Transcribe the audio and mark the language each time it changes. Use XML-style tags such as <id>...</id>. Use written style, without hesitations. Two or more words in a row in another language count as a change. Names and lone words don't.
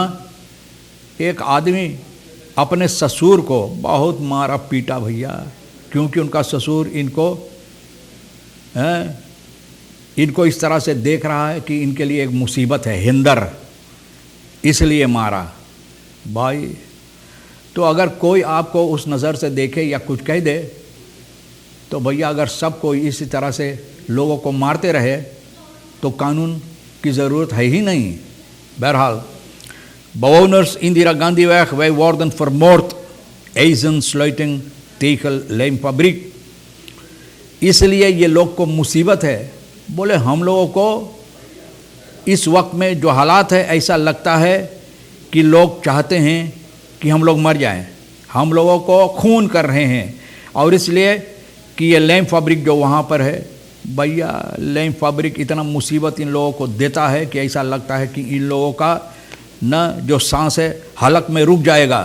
<hns>एक आदमी अपने ससुर को बहुत मारा पीटा भैया, क्योंकि उनका ससुर इनको इस तरह से देख रहा है कि इनके लिए एक मुसीबत है, हिंदर, इसलिए मारा भाई। तो अगर कोई आपको उस नज़र से देखे या कुछ कह दे तो भैया, अगर सब कोई इसी तरह से लोगों को मारते रहे तो कानून की ज़रूरत है ही नहीं।</hns> <nl>बहरहाल Bewoners Indira Gandhiweg, wij worden vermoord. Eisen sluiting tegen lijmfabriek।</nl> <hns>इसलिए ये लोग को मुसीबत है। बोले हम लोगों को इस वक्त में जो हालात है, ऐसा लगता है कि लोग चाहते हैं कि हम लोग मर जाएं, हम लोगों को खून कर रहे हैं। और इसलिए कि ये लैम फैब्रिक जो वहाँ पर है भैया, लैम फैब्रिक इतना मुसीबत इन लोगों को देता है कि ऐसा लगता है कि इन लोगों का न जो सांस है हलक में रुक जाएगा।</hns>